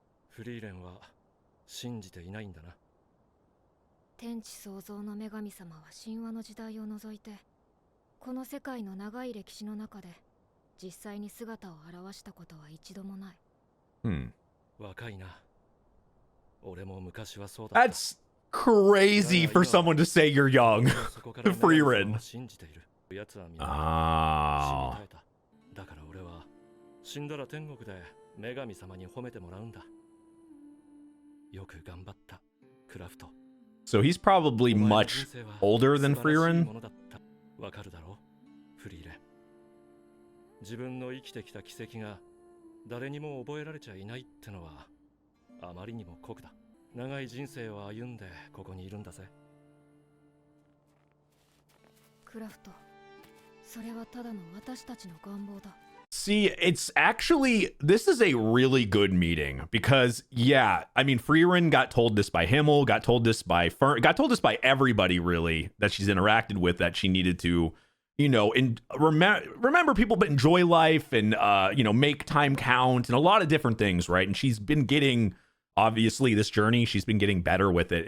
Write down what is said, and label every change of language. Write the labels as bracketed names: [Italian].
[Japanese] フリーレンは信じていないんだな。天地創造の女神様は神話の時代を除いて、この世界の長い歴史の中で実際に姿を現したことは一度もない。若いな。俺も昔はそうだった。 [English] That's crazy for someone to say you're young. Frieren. [Japanese] 信じている。やつはみんな Ah. 死に絶えた。だから俺は死んだら天国で女神様に褒めてもらうんだ。よく頑張った、クラフト。 [English] So he's probably much older than Frieren. [Japanese] わかるだろう、フリーレン。自分の生きてきた奇跡が誰にも覚えられちゃいないってのはあまりにも酷だ。長い人生を歩んでここにいるんだぜ。クラフト、それはただの私たちの願望だ。 [English] See, it's actually, this is a really good meeting because, yeah, I mean, Frieren got told this by Himmel, got told this by got told this by everybody, really, that she's interacted with, that she needed to, you know, remember people, but enjoy life and, you know, make time count and a lot of different things, right? And she's been getting, obviously, this journey, she's been getting better with it.